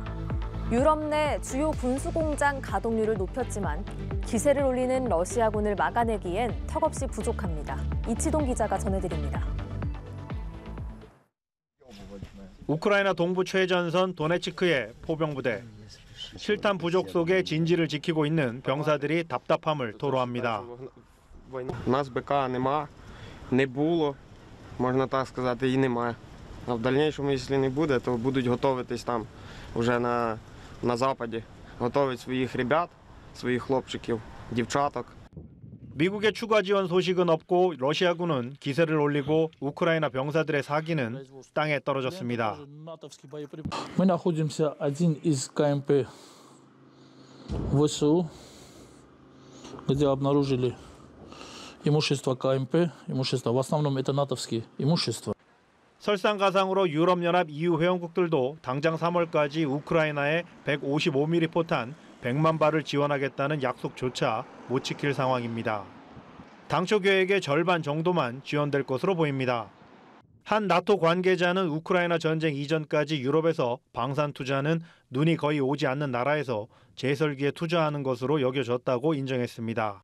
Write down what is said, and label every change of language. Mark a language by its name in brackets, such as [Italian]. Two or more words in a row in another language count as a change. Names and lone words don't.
[Korean] 유럽 내 주요 군수공장 가동률을 높였지만 기세를 올리는 러시아군을 막아내기엔 턱없이 부족합니다. 이치동 기자가 전해드립니다. 우크라이나 동부 최전선 도네츠크의 포병부대. 실탄 부족 속에 진지를 지키고 있는 병사들이 답답함을 토로합니다. [Ukrainian] У нас БК нема, не було, можна так сказати, і немає. А в дальнейшому, якщо не буде, то будуть готуватись там вже на Западі, готувати своїх ребят, своїх хлопчиків, дівчаток. [Korean] 미국의 추가 지원 소식은 없고 러시아군은 기세를 올리고 우크라이나 병사들의 사기는 땅에 떨어졌습니다. [Russian] Мы находимся один из КМП ВСУ, где обнаружили имущество КМП, имущество в основном это натовские имущества. [Korean] 설상가상으로 유럽연합 EU 회원국들도 당장 3월까지 우크라이나에 155mm 포탄 100만 발을 지원하겠다는 약속조차 못 지킬 상황입니다. 당초 계획의 절반 정도만 지원될 것으로 보입니다. 한 나토 관계자는 우크라이나 전쟁 이전까지 유럽에서 방산 투자는 눈이 거의 오지 않는 나라에서 재설기에 투자하는 것으로 여겨졌다고 인정했습니다.